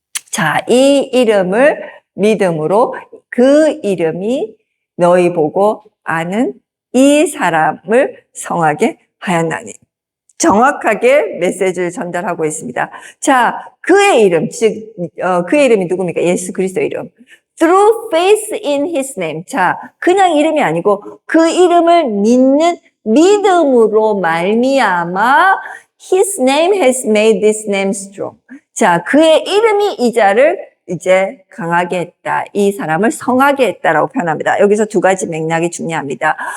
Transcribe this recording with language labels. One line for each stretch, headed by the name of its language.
Korean: 자, 이 이름을 믿음으로, 그 이름이 너희 보고 아는 이 사람을 성하게 하였나니. 정확하게 메시지를 전달하고 있습니다. 자, 그의 이름, 즉 그의 이름이 누굽니까? 예수 그리스도 이름.
English: Through faith in His name.
Korean: 자, 그냥 이름이 아니고 그 이름을 믿는 믿음으로 말미암아
English: His name has made this name strong.
Korean: 자, 그의 이름이 이 자를 이제 강하게 했다. 이 사람을 성하게 했다라고 표현합니다. 여기서 두 가지 맥락이 중요합니다.